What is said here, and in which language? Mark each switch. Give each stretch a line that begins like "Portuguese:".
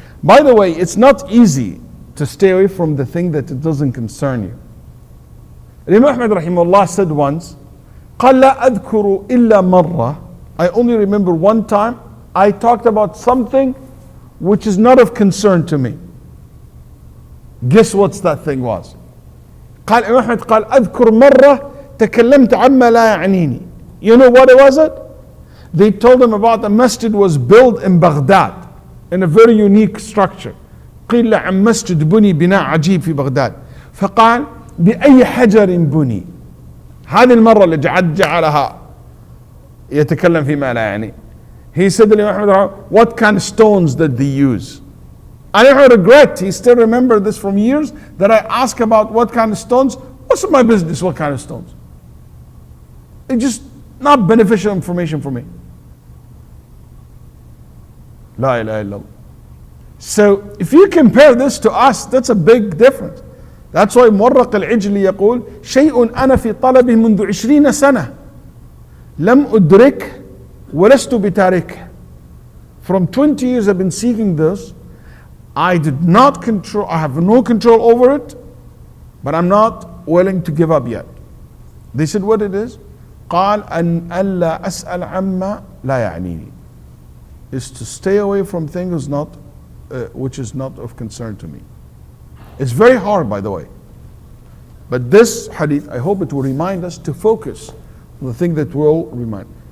English: By the way, it's not easy to stay away from the thing that it doesn't concern you. Imam Ahmad rahimahullah said once,
Arabic: قال لا أذكر إلا مرة.
English: I only remember one time I talked about something which is not of concern to me. Guess what that thing was?
Arabic: قال Imam Ahmad قال أذكر مرة تكلمت عما لا يعنيني.
English: You know what it was? They told him about a masjid was built in Baghdad in a very unique structure.
Arabic: قيل عن مسجد بني بناء عجيب في بغداد. فقال بأي حجر بني. هذه المرة اللي جعلها يتكلم فيما لا يعني.
English: He said to Imam Ahmad, what kind of stones did they use? I never regret, he still remember this from years, that I ask about what kind of stones. What's my business, what kind of stones? It's just not beneficial information for me. La ilaha illallah. So if you compare this to us, that's a big difference. That's why
Arabic: مورق العجل يقول شيء أنا في طلبه منذ 20 سنة لم أدرك ولست بتارك.
English: From 20 years I've been seeking this. I did not control, I have no control over it, but I'm not willing to give up yet. They said what it is?
Arabic: قال أن ألا أسأل عما لا يعنيني.
English: Is to stay away from things which is not of concern to me. It's very hard, by the way. But this hadith, I hope it will remind us to focus on the thing that will remind.